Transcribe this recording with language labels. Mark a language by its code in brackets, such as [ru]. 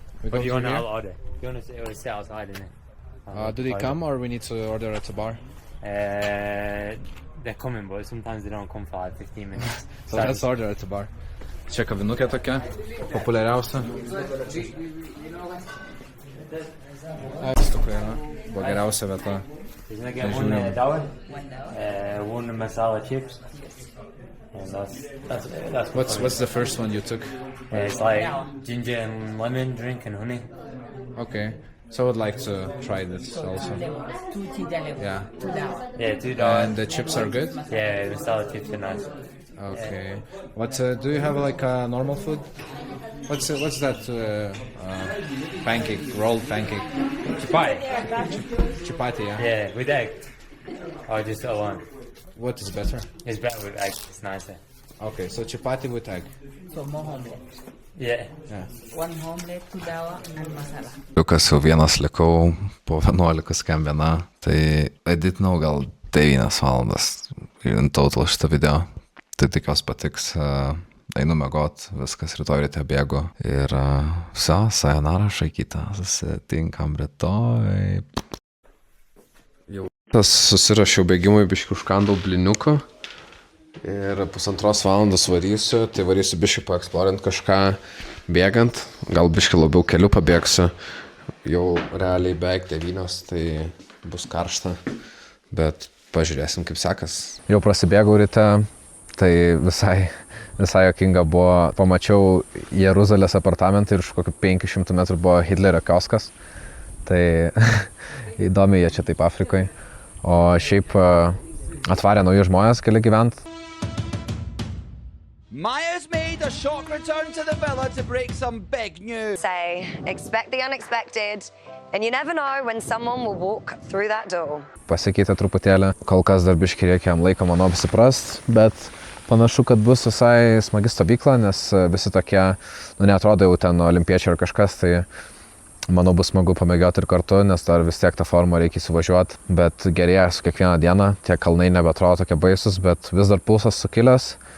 [en] But you want to order? You want to sit outside, innit? Do they come or we need to order at the bar? They're coming, but sometimes they don't come for like 15 minutes. So let's order at the bar. [lt] Čia kavinukė tokia, populiariausia. Tokia yra, buvo geriausia vieta. [en] Isn't it get one dawar? One masala chips. And that's What's the first one you took? it's like ginger and lemon drink and honey. Okay, so I would like to try this also. Yeah, Yeah, $2. and the chips are good? Yeah, masala chips are nice. Okay. What do you have like normal food? What's that pancake, rolled pancake? Chapati. Chapati, yeah. Yeah, with egg. Or just one. What is better? It's better with egg. It's nicer. Okay, so chapati with egg. So more omelette. Yeah. Yeah. One omelette, 2 dawa and masala. [lt] Liukas jau vienas likau, po 11 skambina, tai editinau gal 9 valandas [en] in total [lt] šitą video. Tai tikiuosi patiks. einu miegot, viskas, rytoj ryte bėgu. Ir sayonara, Šaikyta, susitinkam rytoj. Jau susirašiau bėgimui, biškį užkandau bliniuką. Ir 1,5 valandos varysiu, tai varysiu biškį paeksplorint kažką bėgant, gal biškį labiau keliu pabėgsiu, jau realiai beveik 9, tai bus karšta, bet pažiūrėsim kaip sekas. Jau prasibėgau ryte, tai visai jokinga buvo, pamačiau Jeruzalės apartamentą ir už kokių 500 metrų buvo Hitlerio kioskas, tai įdomi jie čia taip Afrikoje, o šiaip atvarė nauji žmonės, gali gyventi. [en] Maya's made a shock return to the villa to break some big news. Say, expect the unexpected, and you never know when someone will walk through that door. [lt] Pasikeitė truputėlį, kol kas dar biškį reikia jam laiko, manau, apsiprast, bet panašu, kad bus visai smagi stovykla, nes visi tokie, neatrodo jau ten olimpiečiai ar kažkas, tai manau bus smagu pamėgioti ir kartu, nes dar vis tiek tą formą reikia įsivažiuoti, bet gerėja su kiekvieną dieną, tie kalnai nebeatrodo tokie baisus, bet vis dar pulsas sukilęs.